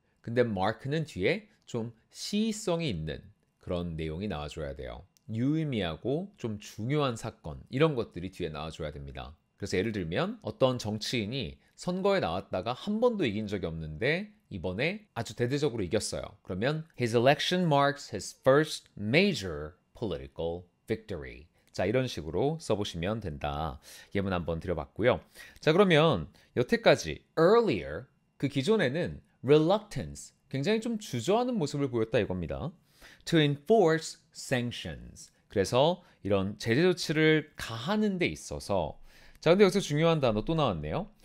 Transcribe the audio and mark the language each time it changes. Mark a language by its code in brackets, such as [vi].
[ko] 근데 mark는 뒤에 좀 시의성이 있는 그런 내용이 나와줘야 돼요. 유의미하고 좀 중요한 사건 이런 것들이 뒤에 나와줘야 됩니다. 그래서 예를 들면 어떤 정치인이 선거에 나왔다가 한 번도 이긴 적이 없는데 이번에 아주 대대적으로 이겼어요. 그러면 [en] His election marks his first major political victory. [ko] 자, 이런 식으로 써보시면 된다. 예문 한번 드려봤고요. 자, 그러면 여태까지 earlier, 그 기존에는 reluctance, 굉장히 좀 주저하는 모습을 보였다 이겁니다. [en] To enforce sanctions. [ko] 그래서 이런 제재 조치를 가하는 데 있어서 자, 근데 여기서 중요한 단어 또 나왔네요.